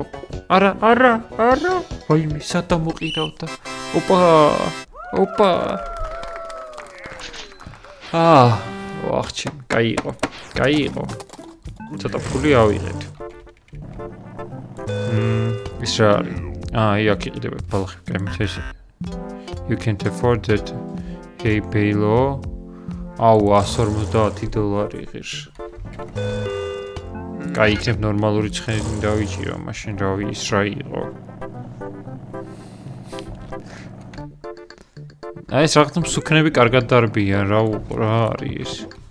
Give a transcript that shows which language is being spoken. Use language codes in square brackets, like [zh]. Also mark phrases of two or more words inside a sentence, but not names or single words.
[ka] არა. ვაიმე, სად დამოყირავდა. ოპა. ვახჩი, კაი იყო. ცოტა ფული ავიღეთ. ის რა არის? იქ იყიდება ბალახი, კაი, [en] you can't afford that. Hey, Paylo. [ka] აუ, $150 ღირს. კაი, იქნებ ნორმალური ცხენი დავიჭირო, მაშინ რავი ის რა იყო. ეს რაღაც მსუქნები კარგად დარბიან, რა არის ეს?